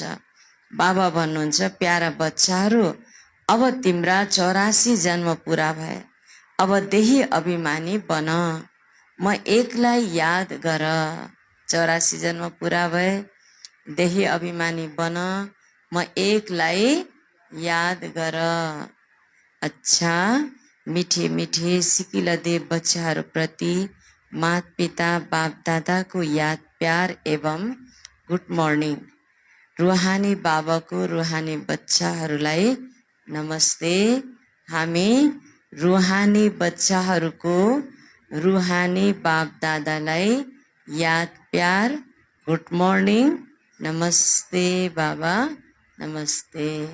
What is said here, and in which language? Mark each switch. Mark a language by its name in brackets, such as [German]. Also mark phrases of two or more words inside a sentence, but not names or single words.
[Nepali] बाबा भन्नुहुन्छ प्यारा बच्चाहरू, अब तिम्रा 84 जन्म पुरा भए। अब देही अभिमानी बन, म एकलाई याद गर। 84 जन्म पुरा भए, देही अभिमानी बन, म एकलाई याद गर। अच्छा, मिठी मिठी सिकिला दे बच्चाहरूप्रति माता पिता बाप दादाको याद प्यार एवं [English] good morning. [Nepali] रुहानी बाबाको रुहानी बच्चाहरूलाई नमस्ते। हामी रुहानी बच्चाहरूको रुहानी बाप दादालाई याद प्यार [English] good morning, [Nepali] नमस्ते बाबा, नमस्ते।